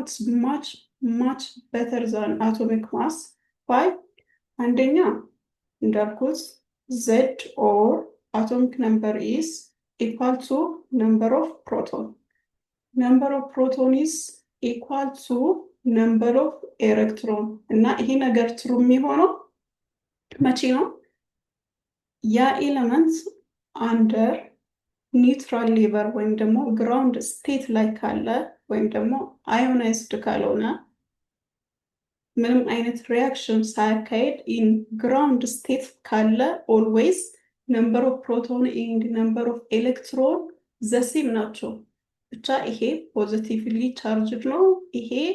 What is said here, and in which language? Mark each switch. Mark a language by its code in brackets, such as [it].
[en] it's much better than atomic mass. why? [am] አንደኛ እንዳልኩት [en] z or atomic number is equal to number of proton. number of proton is equal to number of electron. [am] እና ይሄ ነገር true የሚሆነው መቼ ነው? ያ ኤሌመንት under neutral level ወይም ደግሞ ground state ላይ ካለ ወይም ደግሞ ionized ካልሆነ ምንም አይነት reaction ሳያካሄድ in ground state ካለ [en] always number of proton and number of electron the same [am] ናቸው። ብቻ ይሄ positively charged ነው፣ ይሄ